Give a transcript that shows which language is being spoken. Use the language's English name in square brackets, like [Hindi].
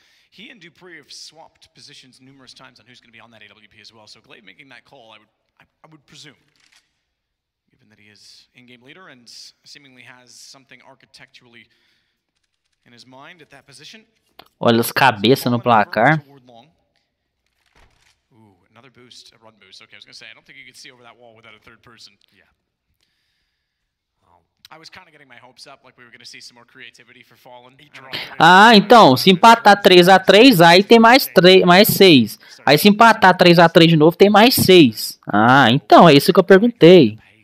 [English] He and Dupree have swapped positions numerous times on who's going to be on that AWP as well. So Glaive making that call, I would presume, given that he is in-game leader and seemingly has something architecturally in his mind at that position. [Portuguese] Olha as cabeças no placar. [English] Ooh, another boost, a run boost. Okay, I was going to say, I don't think you could see over that wall without a third person. Yeah. I was kind of getting my hopes up, like we were going to see some more creativity for Fallen. [Portuguese] Então, se empatar 3 a 3, aí tem mais 6. Aí se empatar 3 a 3 de novo, tem mais 6. Então, é isso que eu perguntei.